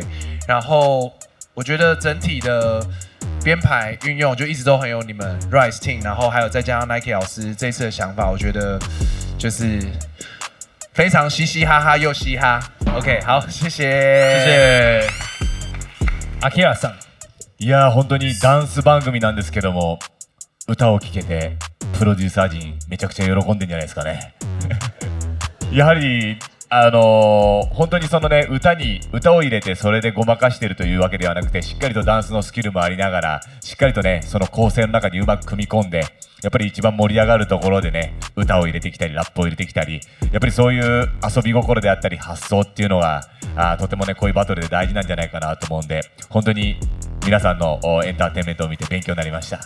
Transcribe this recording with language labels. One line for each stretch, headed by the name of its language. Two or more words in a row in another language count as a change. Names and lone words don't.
Chinese: 然后我觉得整体的编排运用就一直都很有你们 Rice Team， 然后还有再加上 Nike 老师这次的想法，我觉得就是非常嘻嘻哈哈又嘻哈。OK， 好，谢谢。
Japanese: Akira さん、いや本当にダンス番組なんですけども、歌を聴けてプロデューサー陣めちゃくちゃ喜んでんじゃないですかね。やはり本当にそのね歌を入れてそれでごまかしてるというわけではなくて、しっかりとダンスのスキルもありながら、しっかりとねその構成の中にうまく組み込んで、やっぱり一番盛り上がるところでね歌を入れてきたりラップを入れてきたり、やっぱりそういう遊び心であったり発想っていうのがとてもねこういうバトルで大事なんじゃないかなと思うんで、本当に皆さんのエンターテインメントを見て勉強になりました。